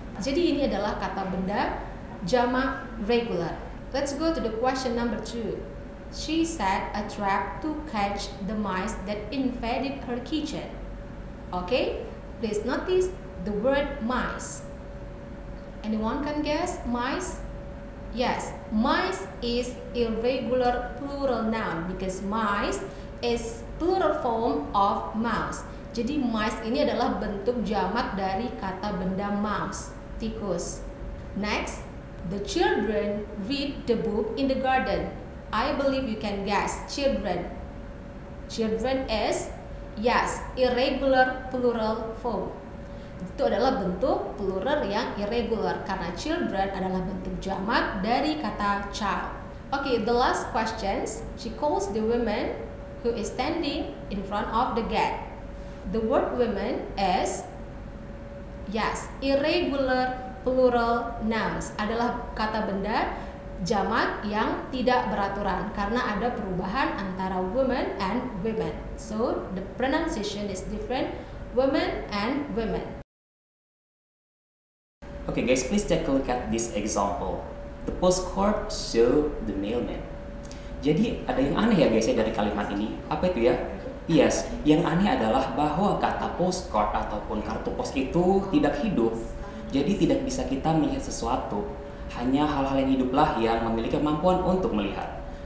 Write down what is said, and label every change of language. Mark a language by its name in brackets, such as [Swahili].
[Indonesian] Jadi ini adalah kata benda jamak regular. [English] Let's go to the question number 2. She set a trap to catch the mice that invaded her kitchen. Okay, please notice the word mice. Anyone can guess mice? Yes, mice is irregular plural noun because mice is plural form of mouse. [Indonesian] Jadi mice ini adalah bentuk jamak dari kata benda mouse, tikus. Next, [English] The children read the book in the garden. I believe you can guess. Children. Children is, yes, irregular plural form. [Indonesian] Itu adalah bentuk plural yang irregular karena children adalah bentuk jamak dari kata child. [English] Okay, the last questions. She calls the woman who is standing in front of the gate. The word woman is, yes, irregular plural nouns, [Indonesian] adalah kata benda jamak yang tidak beraturan karena ada perubahan antara woman and women. [English] So the pronunciation is different, woman and women. Okay guys, please take a look at this example. The postcard show the mailman. [Indonesian] Jadi ada yang aneh ya guys ya dari kalimat ini. Apa itu ya? Yes, yang aneh adalah bahwa kata postcard ataupun kartu pos itu tidak hidup. Jadi tidak bisa kita melihat sesuatu. Hanya hal-hal yang hiduplah yang memiliki kemampuan untuk melihat.